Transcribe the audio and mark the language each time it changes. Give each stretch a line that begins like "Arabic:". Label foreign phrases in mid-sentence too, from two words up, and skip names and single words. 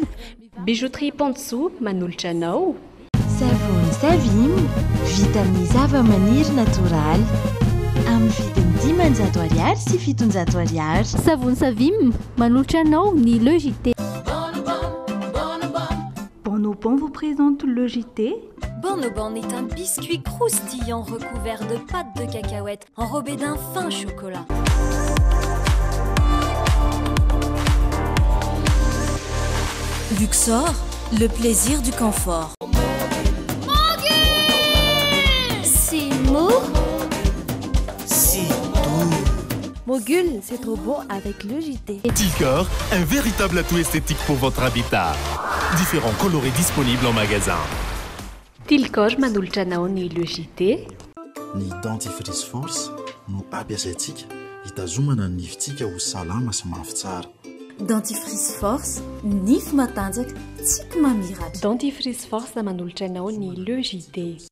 Malagasy: Bijouterie Pantso manolotra anao. Savony Savim vita amin'ny zava-maniry natoraly amin'ny vidiny 500 ariary sy 700 ariary. Savony Savim manolotra anao ny Le JT.
French: Bonobon vous présente le JT. Bonobon est un biscuit croustillant recouvert de pâte de cacahuète enrobé d'un fin chocolat. Luxor, le plaisir du confort. C'est mou. C'est doux. Mogul, c'est trop beau avec le JT. Tilcor, un véritable atout esthétique pour votre habitat. Différents colorés disponibles en magasin.
Malagasy: Tilcor manolotra anao ny Le JT. Ny dentifrice force no ampiasaintsika hitazomana ny nifitsika ho salama sy mafy tsara. Dentifrice force, nify matanjaka, tsipy mamiratra. Dentifrice force manolotra anao ny Le JT.